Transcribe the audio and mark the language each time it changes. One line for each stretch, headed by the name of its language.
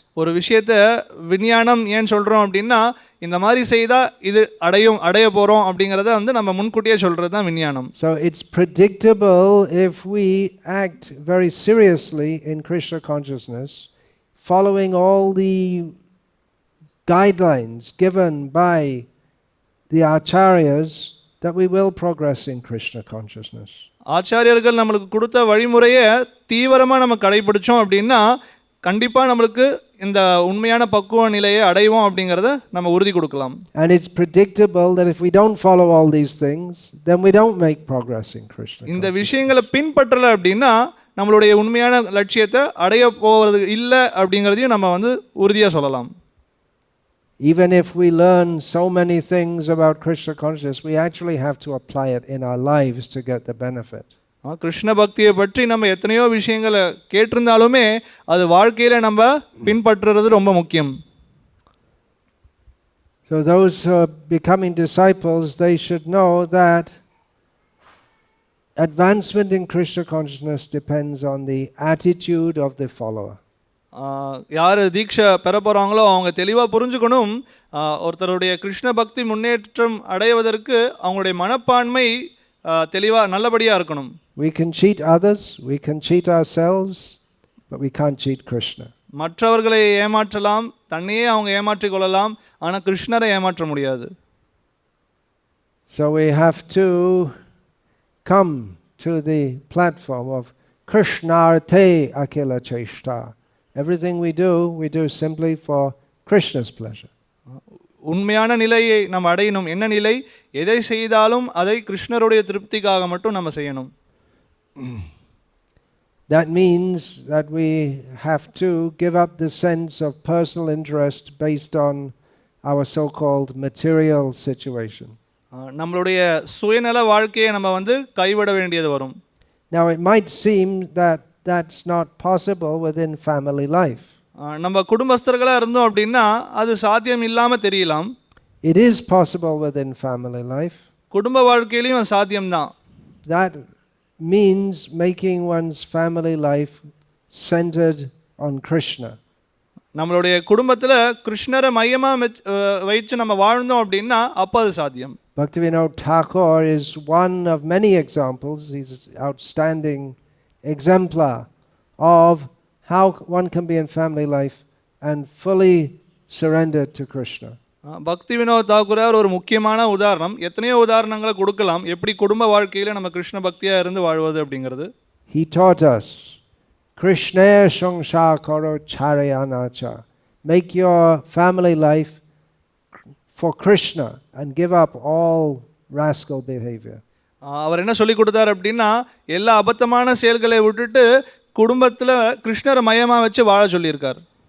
Tamil: ஒரு விஷயத்தை விஞ்ஞானம் ஏன் சொல்கிறோம் அப்படின்னா இந்த மாதிரி செய்தால் இது அடைய போகிறோம் அப்படிங்கிறத வந்து நம்ம முன்கூட்டியே சொல்கிறது தான் விஞ்ஞானம்.
English: So it's predictable if we act very seriously in Krishna consciousness, following all the guidelines given by the acharyas, that we will progress in Krishna consciousness.
Tamil: ஆச்சாரியர்கள் நம்மளுக்கு கொடுத்த வழிமுறையை தீவிரமாக நம்ம கடைபிடிச்சோம் அப்படின்னா கண்டிப்பாக நம்மளுக்கு இந்த உண்மையான பக்குவ நிலையை அடைவோம் அப்படிங்கிறத நம்ம உறுதி கொடுக்கலாம்.
English: And it's predictable that if we don't follow all these things, then we don't make progress in Krishna.
Tamil: இந்த விஷயங்களை பின்பற்றலை அப்படின்னா நம்மளுடைய உண்மையான லட்சியத்தை அடைய போவது இல்லை அப்படிங்கிறதையும் நம்ம வந்து உறுதியாக சொல்லலாம்.
English: Even if we learn so many things about Krishna consciousness, we actually have to apply it in our lives to get the benefit.
Tamil: Krishna பக்தியை பற்றி நம்ம எத்தனையோ விஷயங்களை கேட்டிருந்தாலுமே அது வாழ்க்கையில் நம்ம பின்பற்றுறது ரொம்ப முக்கியம்.
English: So those who are becoming disciples, they should know that advancement in Krishna consciousness depends on the attitude of the follower.
Tamil: யார் தீட்சை பெற போகிறாங்களோ அவங்க தெளிவாக புரிஞ்சுக்கணும், ஒருத்தருடைய கிருஷ்ண பக்தி முன்னேற்றம் அடைவதற்கு அவங்களுடைய மனப்பான்மை தெளிவாக நல்லபடியாக இருக்கணும்.
English: We can cheat others, we can cheat ourselves, but we can't cheat Krishna.
Tamil: மற்றவர்களை ஏமாற்றலாம், தன்னையே அவங்க ஏமாற்றிக் கொள்ளலாம், ஆனால் கிருஷ்ணரை ஏமாற்ற முடியாது.
English: So we have to come to the platform of Krishnarte Akila Cheshta. Everything we do simply for Krishna's pleasure.
Tamil: உண்மையான நிலையை நம்ம அடையணும். என்ன நிலை? எதை செய்தாலும் அதை கிருஷ்ணருடைய திருப்திக்காக மட்டும் நம்ம செய்யணும்.
English: That means that we have to give up the sense of personal interest based on our so-called material situation.
Tamil: நம்மளுடைய சுயநல வாழ்க்கையை நம்ம கைவிட வேண்டியது வரும்.
English: Now it might seem that that's not possible within family life.
Tamil: நம்ம குடும்பஸ்தர்களா இருந்தோம் அப்படின்னா அது சாத்தியம் இல்லாம தெரியலாம்.
English: It is possible within family life.
Tamil: குடும்ப வாழ்க்கையிலும் சாத்தியம் தான்.
English: That means making one's family life centered on Krishna.
Tamil: நம்மளுடைய குடும்பத்துல கிருஷ்ணரை மையமா வைச்சு நம்ம வாழ்ந்தோம் அப்படின்னா அப்ப அது சாத்தியம்.
English: Bhaktivinoda Thakur is one of many examples. He's an outstanding exemplar of how one can be in family life and fully surrendered to Krishna.
Tamil: பக்தி வினோத் தாக்கூர் ஒரு முக்கியமான உதாரணம். எத்தனையோ உதாரணங்களை கொடுக்கலாம் எப்படி குடும்ப வாழ்க்கையில நம்ம கிருஷ்ண பக்தியா இருந்து வாழ்வது அப்படிங்கிறது.
English: He taught us
Bangla: Krishna sangsar karo charayanacha.
English: Make your family life for Krishna and give up all rascal behavior.
Tamil: அவர் என்ன சொல்லி கொடுத்தார் அப்படின்னா எல்லா அபத்தமான செயல்களை விட்டுட்டு குடும்பத்துல கிருஷ்ணரை மையமா வச்சு வாழ சொல்லியிருக்கார்.